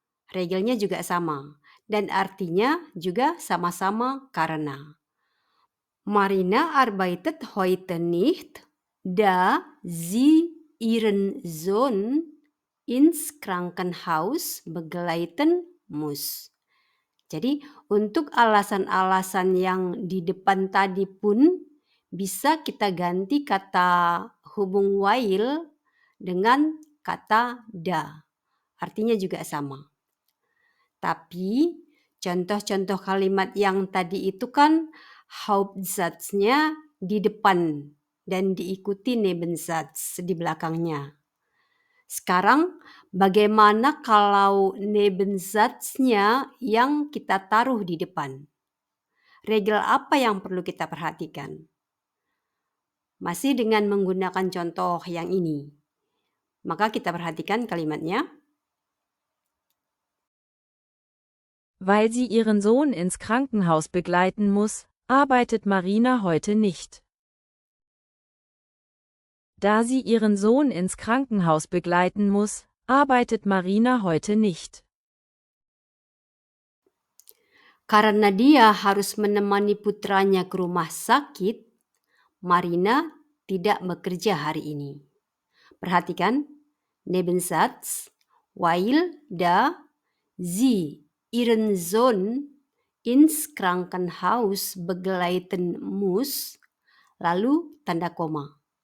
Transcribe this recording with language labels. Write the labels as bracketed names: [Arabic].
[Indonesian] Regelnya juga sama dan artinya juga sama-sama karena. [German] Marina arbeitet heute nicht, da sie ihren Sohn ins Krankenhaus begleiten muss. [Indonesian] Jadi untuk alasan-alasan yang di depan tadi pun bisa kita ganti kata hubung weil dengan kata da. Artinya juga sama. Tapi contoh-contoh kalimat yang tadi itu kan Hauptsatznya di depan dan diikuti Nebensatz di belakangnya. Sekarang bagaimana kalau Nebensatznya yang kita taruh di depan? Regel apa yang perlu kita perhatikan? Masih dengan menggunakan contoh yang ini. Maka kita perhatikan kalimatnya. [German] Weil sie ihren Sohn ins Krankenhaus begleiten muss, arbeitet Marina heute nicht. Da sie ihren Sohn ins Krankenhaus begleiten muss, arbeitet Marina heute nicht. [Indonesian] Karena dia harus menemani putranya ke rumah sakit, Marina tidak bekerja hari ini. Perhatikan, [German] Nebensatz, weil da sie ihren Sohn ins Krankenhaus begleiten muss, [Indonesian] lalu tanda koma.